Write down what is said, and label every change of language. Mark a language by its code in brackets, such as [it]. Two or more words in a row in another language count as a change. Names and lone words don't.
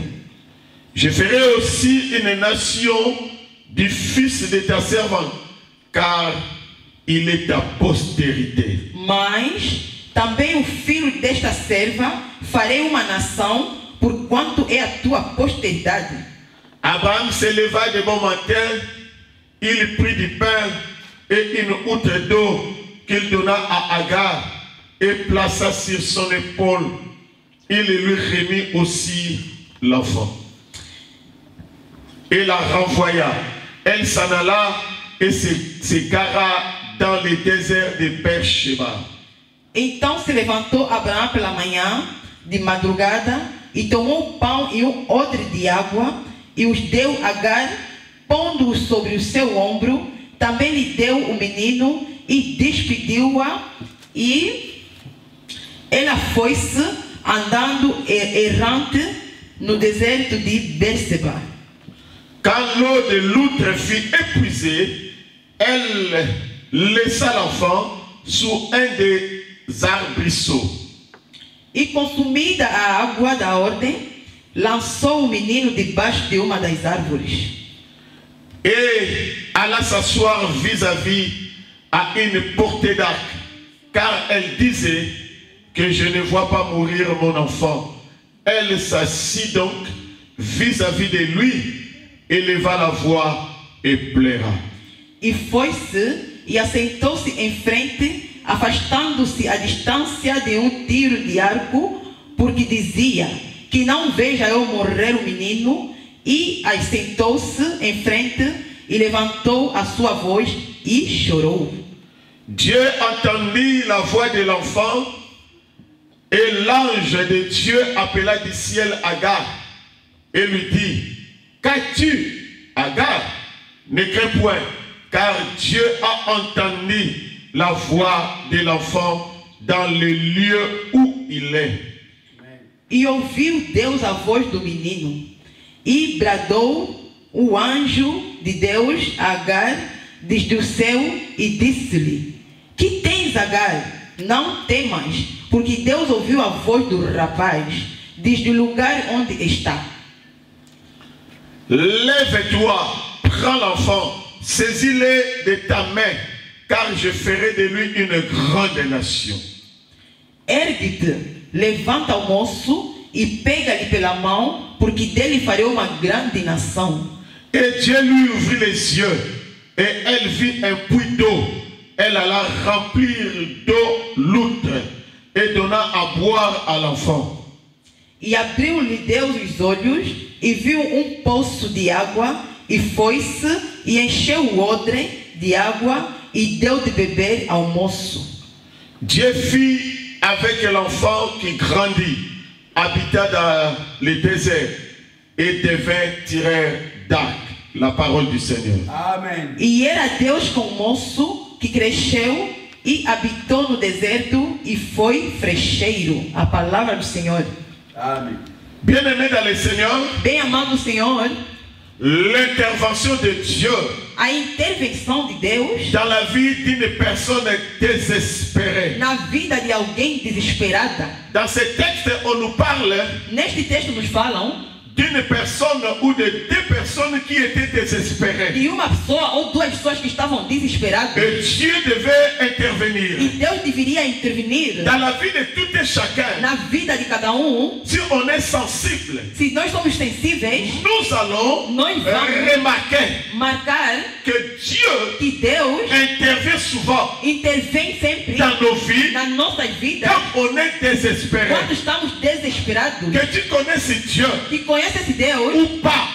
[fr] Je ferai aussi une nation du fils de ta servante, car il est ta postérité. [pt] Mas também o filho desta serva farei uma nação, porquanto é a tua posteridade. [fr] Abraham se leva de bon matin, il prit du pain et une outre d'eau qu'il donna à Agar et plaça sur son épaule. Il lui remit aussi l'enfant. Et la renvoya. Elle s'en alla et se gara dans le désert de Beersheba. [pt] Então se levantou Abraão pela manhã, de madrugada, e tomou o pão e odre de água, e os deu a Agar, pondo-os sobre o seu ombro. Também lhe deu o menino, e despediu-a, e ela foi-se andando errante no deserto de Beerseba. [fr] Quand l'eau de l'outre fut épuisée, elle laissa l'enfant sous un des arbrisseaux. [pt] E consumida a água da ordem, lançou o menino debaixo de uma das árvores. [fr] et alla s'asseoir vis-à-vis à une portée d'arc, car elle disait que je ne vois pas mourir mon enfant. Elle s'assit donc vis-à-vis de lui, éleva la voix et pleura. [pt] E foi-se e assentou-se em frente, afastando-se à distância de tiro de arco, porque dizia que não veja eu morrer o menino, e assentou-se em frente e levantou a sua voz e chorou. [fr] Dieu entendit la voix de l'enfant et l'ange de Dieu appela du ciel Agar et lui dit: qu'as-tu, Agar? Ne crains point, car Dieu a entendu la voix de l'enfant dans le lieu où il est. [pt] E ouviu Deus a voz do menino, e bradou o anjo de Deus a Agar desde o céu e disse-lhe: que tens, Agar? Não temas, porque Deus ouviu a voz do rapaz desde o lugar onde está. [fr] Lève-toi, prends l'enfant, saisis-le de ta main, car je ferai de lui une grande nation. [pt] Ergue-te, levanta o moço e pega-lhe pela mão, porque dele farei uma grande nação. [fr] Et Dieu lui ouvrit les yeux, et elle vit un puits d'eau. Elle alla remplir d'eau l'outre et donna à boire à l'enfant. [pt] E abriu-lhe Deus os olhos, e viu poço de água, e foi-se, e encheu o odre de água, e deu de beber ao moço. [fr] Dieu fit avec l'enfant qui grandit, habita dans le désert, et devint tireur d'arc. La parole du Seigneur. Amém. [pt] E era Deus com o moço, que cresceu e habitou no deserto e foi frecheiro. A palavra do Senhor. Amém. [fr] Bien-aimé dans le Seigneur, [pt] Bem amado Senhor, [fr] l'intervention de Dieu [pt] a intervenção de Deus [fr] dans la vie d'une personne désespérée. [pt] na vida de alguém desesperada. [fr] Dans ce texte, on nous parle [pt] Neste texto nos falam [fr] d'une personne ou de deux personnes qui étaient désespérées. [pt] de uma pessoa ou duas pessoas que estavam desesperadas. [fr] Et Dieu devait [pt] E [fr] intervenir [pt] Deus deveria intervenir [fr] dans la vie de tout et chacun. [pt] na vida de cada [fr] Si on est sensible, [pt] Se nós somos sensíveis, [fr] nous allons [pt] nós vamos [fr] remarquer [pt] marcar [fr] que Dieu [pt] que Deus [fr] intervient souvent [pt] intervém sempre [fr] dans nos vies [pt] nas nossas vidas [fr] quand on est désespéré. [pt] quando estamos desesperados. [fr] Que tu connaisses Dieu [pt] Que conhece esse Deus [fr] ou pas,